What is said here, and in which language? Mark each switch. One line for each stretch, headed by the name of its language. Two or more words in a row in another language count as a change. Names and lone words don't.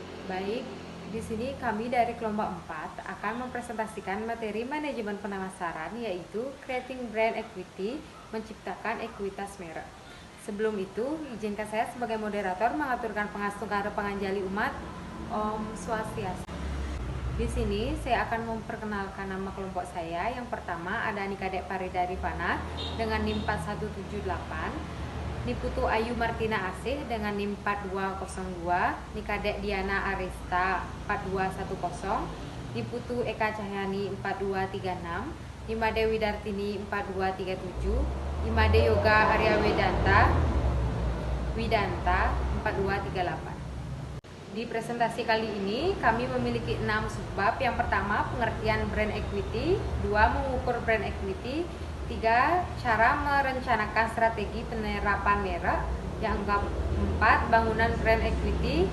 Indonesian: Baik, di sini kami dari kelompok 4 akan mempresentasikan materi manajemen pemasaran, yaitu
English: Creating Brand Equity,
Indonesian: menciptakan ekuitas merek. Sebelum itu, izinkan saya sebagai moderator mengaturkan pengasuhan penganjali umat
Balinese: Om Swastiastu.
Indonesian: Di sini saya akan memperkenalkan nama kelompok saya. Yang pertama ada Nikadek Farida Rifana dengan NIM 4178, Niputu Ayu Martina Asih dengan NIM 4202, Nikadek Diana Arista 4210, Niputu Eka Cahyani 4236, Nimade Widartini 4237, Nimade Yoga Arya Widanta 4238. Di presentasi kali ini kami memiliki 6 subbab. Yang pertama, pengertian
English: brand equity.
Indonesian: 2, mengukur
English: brand equity.
Indonesian: 3, cara merencanakan strategi penerapan merek. Yang keempat, bangunan
English: brand equity.